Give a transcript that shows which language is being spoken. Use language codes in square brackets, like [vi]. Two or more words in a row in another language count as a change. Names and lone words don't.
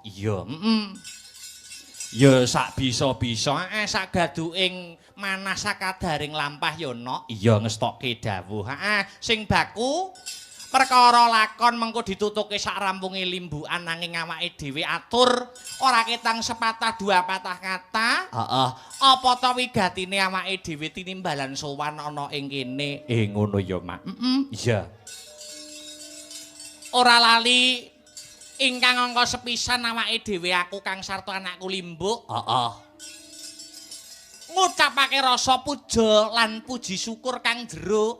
[jv] Iya, ya sak bisa-bisa sak gaduking manah sakadaring lampah ya nok. Iya ngestokke dawuh. Sing baku perkara lakon mengko ditutuke sak rampunge limbukan nanging awake dhewe atur ora ketang [id] sepatah dua patah kata. [jv] Apa ta wigatine awake dhewe tinimbalan sowan ana ing kene. Ngono ya, Mak. Iya. Ora lali ingkang angka sepisan awake dhewe aku Kang Sarto anakku Limbuk. Ngucapake rasa puja lan puji syukur kang jero.